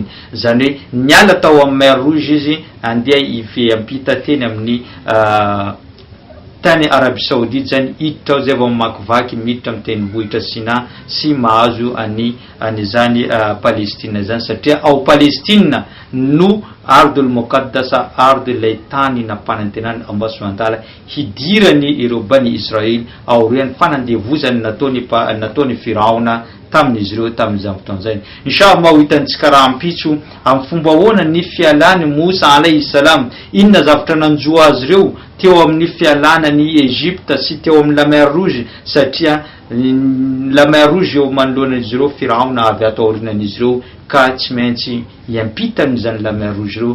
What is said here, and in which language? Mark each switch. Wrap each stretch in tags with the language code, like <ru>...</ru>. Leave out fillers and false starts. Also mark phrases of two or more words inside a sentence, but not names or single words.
<mg>Zany hoe niala tao amin'ny mer rouge izy andeha hiampita teny amin'ny tany Arabie Saoudite zany hiditra ao zay vao makivaky miditra amin'ny tendrombohitra Sina sy mahazo an'izany Palestina zany satria ao Palestina no</mg> <ar>الأرض المقدسة</ar> <mg>ardilay tany nampanantenany</mg> <ar>الله سبحانه وتعالى</ar> <mg>hidirany ireo bani Israely aorian'ny fanandevozany nataony Firaona tamin'izy ireo tamin'izany fotoana zany. Inshallah ho hitantsika raha ampitso amin'ny fomba ahoana ny fialany Mosa</mg> <ar>عليه السلام,</ar> <mg>inona zavatra nanjoa azy ireo teo amin'ny fialana ny Egypta sy teo amin'ny</mg> <fr>la mer rouge</fr> <mg>satria</mg> <fr>la mer rouge</fr> <mg>eo manoloan'izy ireo Firaona avy ato aorinan'izy ireo ka tsy maintsy hiampita amin'izany</mg> <fr>la mer rouge</fr> <mg>ireo.</mg>